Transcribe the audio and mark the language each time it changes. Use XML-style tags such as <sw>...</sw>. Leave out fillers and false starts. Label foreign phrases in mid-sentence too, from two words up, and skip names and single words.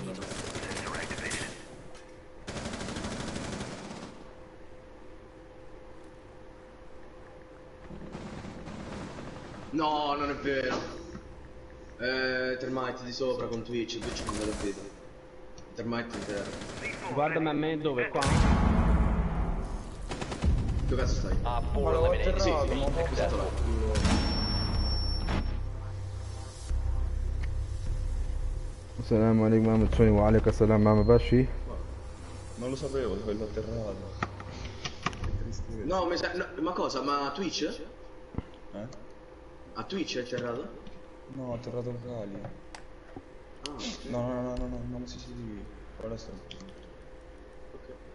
<it>No, non è vero. Termite di sopra con Twitch non me lo vedo. Termite in terra. Guardami a me dove, qua? Dove cazzo stai?</it> <en>Op 4 eliminated.</en> <it>Sì,</it> <en>Mission successful.</en> <ar>السلام عليكم Muhammad Soni وعليكم السلام Mama Bashi.</ar> <it>Non lo sapevo dove l'ho atterrato. No, ma cosa? Ma Twitch? Eh? A Twitch è atterrato? No, ho atterrato a Gali. Ah, ok. No, non si sì. Ora sto. Ok.</it>